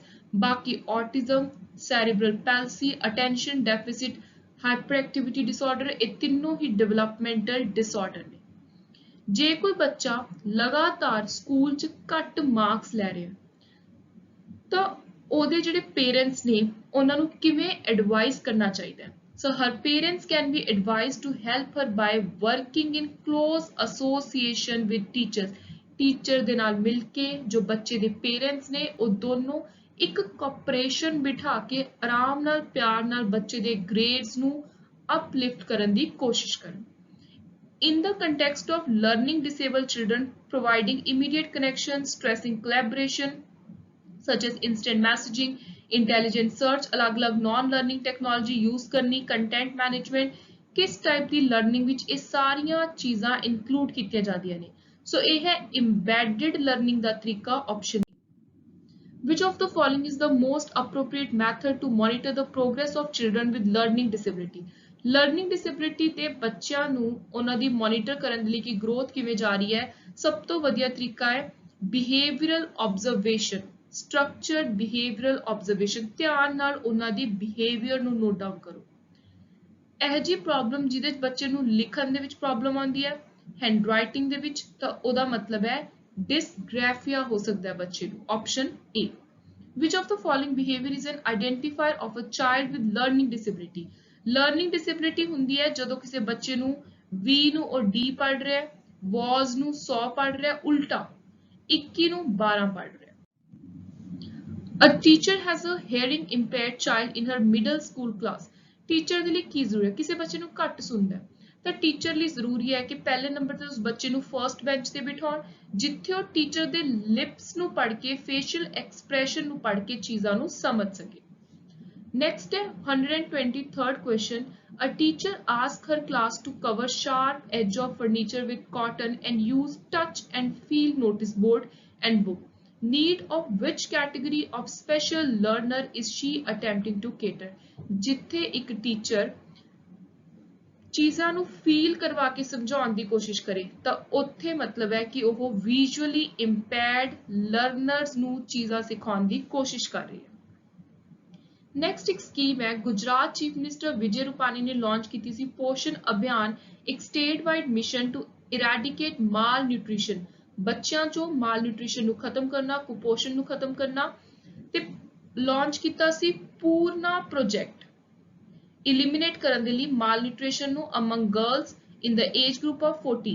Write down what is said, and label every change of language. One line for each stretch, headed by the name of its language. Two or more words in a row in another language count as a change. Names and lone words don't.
Punjabi: ਬਾਕੀ
English: autism cerebral palsy attention deficit hyper activity disorder
Punjabi: ਇਹ ਤਿੰਨੋਂ ਹੀ
English: developmental disorder
Punjabi: ਨੇ. ਜੇ ਕੋਈ ਬੱਚਾ ਲਗਾਤਾਰ ਸਕੂਲ 'ਚ ਘੱਟ ਮਾਰਕਸ ਲੈ ਰਿਹਾ ਤਾਂ ਉਹਦੇ ਜਿਹੜੇ ਪੇਰੈਂਟਸ ਨੇ ਉਹਨਾਂ ਨੂੰ ਕਿਵੇਂ ਐਡਵਾਈਸ ਕਰਨਾ ਚਾਹੀਦਾ ਹੈ
English: So her parents can be advised to help her by working in close association with teachers.
Punjabi: Teacher ਦੇ ਨਾਲ ਮਿਲ ਕੇ ਜੋ ਬੱਚੇ ਦੇ parents ਨੇ ਉਹ ਦੋਨੋਂ ਇੱਕ ਕੋਆਪਰੇਸ਼ਨ ਬਿਠਾ ਕੇ ਆਰਾਮ ਨਾਲ ਪਿਆਰ ਨਾਲ ਬੱਚੇ ਦੇ grades ਨੂੰ uplift ਕਰਨ ਦੀ ਕੋਸ਼ਿਸ਼ ਕਰਨ.
English: In the context of learning disabled children, providing immediate connection, stressing collaboration such as instant messaging, intelligent search
Punjabi: ਅਲੱਗ-ਅਲੱਗ
English: non learning technology use
Punjabi: ਕਰਨੀ
English: content management
Punjabi: ਕਿਸ ਟਾਈਪ ਕੀ ਲਰਨਿੰਗ ਵਿੱਚ ਇਹ ਸਾਰੀਆਂ ਚੀਜ਼ਾਂ ਇੰਕਲੂਡ ਕੀਤੀਆਂ ਜਾਂਦੀਆਂ ਨੇ ਸੋ ਇਹ ਹੈ
English: embedded learning
Punjabi: ਦਾ ਤਰੀਕਾ ਆਪਸ਼ਨ.
English: Which of the following is the most appropriate method to monitor the progress of children with learning disability? learning disability
Punjabi: ਤੇ ਬੱਚਿਆਂ ਨੂੰ ਉਹਨਾਂ ਦੀ ਮੋਨੀਟਰ ਕਰਨ ਦੇ ਲਈ ਕਿ ਗਰੋਥ ਕਿਵੇਂ ਜਾ ਰਹੀ ਹੈ ਸਭ ਤੋਂ ਵਧੀਆ ਤਰੀਕਾ ਹੈ
English: behavioral observation. Structured behavioral observation
Punjabi: ਧਿਆਨ ਨਾਲ ਉਹਨਾਂ ਦੀ ਬਿਹੇਵੀਅਰ ਨੂੰ
English: note down
Punjabi: ਕਰੋ. ਇਹ ਜੀ ਪ੍ਰੋਬਲਮ ਜਿਹਦੇ ਵਿੱਚ ਬੱਚੇ ਨੂੰ ਲਿਖਣ ਦੇ ਵਿੱਚ ਪ੍ਰੋਬਲਮ ਆਉਂਦੀ ਹੈ
English: hand writing
Punjabi: ਦੇ ਵਿੱਚ ਤਾਂ ਉਹਦਾ ਮਤਲਬ ਹੈ ਡਿਸਗ੍ਰਾਫੀਆ ਹੋ ਸਕਦਾ ਹੈ ਬੱਚੇ ਨੂੰ ਆਪਸ਼ਨ A.
English: Which of the following behavior is an identifier of a child with learning disability? Learning disability
Punjabi: ਹੁੰਦੀ ਹੈ ਜਦੋਂ ਕਿਸੇ ਬੱਚੇ ਨੂੰ V ਨੂੰ ਉਹ D ਪੜ੍ਹ ਰਿਹਾ ਹੈ was ਨੂੰ 100 ਪੜ੍ਹ ਰਿਹਾ ਹੈ ਉਲਟਾ 21 ਨੂੰ 12 ਪੜ੍ਹ ਰਿਹਾ.
English: A teacher has a hearing impaired child in her middle school class.
Punjabi: Teacher ਦੇ ਲਈ ਕੀ ਜ਼ਰੂਰੀ ਹੈ ਕਿਸੇ ਬੱਚੇ ਨੂੰ ਘੱਟ ਸੁਣਦਾ ਹੈ ਤਾਂ ਟੀਚਰ ਲਈ ਜ਼ਰੂਰੀ ਹੈ ਕਿ ਪਹਿਲੇ ਨੰਬਰ ਤੇ ਉਸ ਬੱਚੇ ਨੂੰ
English: first bench
Punjabi: ਤੇ ਬਿਠਾਉਣ ਜਿੱਥੇ ਉਹ ਟੀਚਰ ਦੇ ਲਿਪਸ ਨੂੰ ਪੜ੍ਹ ਕੇ
English: facial expression
Punjabi: ਨੂੰ ਪੜ੍ਹ ਕੇ ਚੀਜ਼ਾਂ ਨੂੰ ਸਮਝ ਸਕੇ.
English: Next ਹੈ 123rd question. A teacher asked her class to cover sharp edge of furniture with cotton and use touch and feel notice board and book. need of which category of special learner is she attempting to cater?
Punjabi: ਜਿੱਥੇ ਇੱਕ ਟੀਚਰ ਚੀਜ਼ਾਂ ਨੂੰ ਫੀਲ ਕਰਵਾ ਕੇ ਸਮਝਾਉਣ ਦੀ ਕੋਸ਼ਿਸ਼ ਕਰੇ ਤਾਂ ਉੱਥੇ ਮਤਲਬ ਹੈ ਕਿ ਉਹ
English: visually impaired learners
Punjabi: ਨੂੰ ਚੀਜ਼ਾਂ ਸਿਖਾਉਣ ਦੀ ਕੋਸ਼ਿਸ਼ ਕਰ ਰਹੀ ਹੈ। ਨੈਕਸਟ ਇੱਕ ਸਕੀਮ ਹੈ ਗੁਜਰਾਤ
English: chief minister
Punjabi: ਵਿਜੇ ਰੂਪਾਨੀ ਨੇ ਲਾਂਚ ਕੀਤੀ ਸੀ ਪੋਸ਼ਣ ਅਭਿਆਨ, ਇੱਕ
English: state wide mission to eradicate mal nutrition,
Punjabi: ਬੱਚਿਆਂ ਚੋਂ
English: mal nutrition
Punjabi: ਨੂੰ ਖਤਮ ਕਰਨਾ, ਕੁਪੋਸ਼ਣ ਨੂੰ ਖਤਮ ਕਰਨਾ, ਤੇ ਲਾਂਚ ਕੀਤਾ ਸੀ ਪੂਰਨਾ ਪ੍ਰੋਜੈਕਟ ਇਲੀਮੀਨੇਟ ਕਰਨ ਦੇ ਲਈ
English: mal nutrition
Punjabi: ਨੂੰ
English: among girls in the age group of 14.